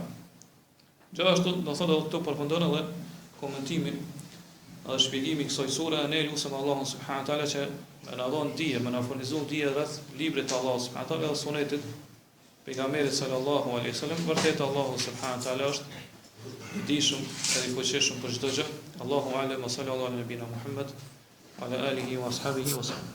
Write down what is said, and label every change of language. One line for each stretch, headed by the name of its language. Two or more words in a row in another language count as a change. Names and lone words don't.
Albanian: Gjithashtu do thotë edhe këtu përfundon edhe komentimin edhe shpjegimi i kësaj sure, ne lutem Allahun
Arabic: سبحانه وتعالى
Albanian: që më na dhon dije, më na furnizon dije rreth librit të Allahut
Arabic: سبحانه وتعالى
Albanian: dhe sunetit pejgamberit
Arabic: صلى الله عليه وسلم.
Albanian: Vërtet Allahu
Arabic: سبحانه وتعالى
Albanian: është i dijshëm edhe i fuqishëm për çdo gjë.
Arabic: الله أعلم, صلى الله على نبينا محمد وعلى آله وأصحابه وسلم.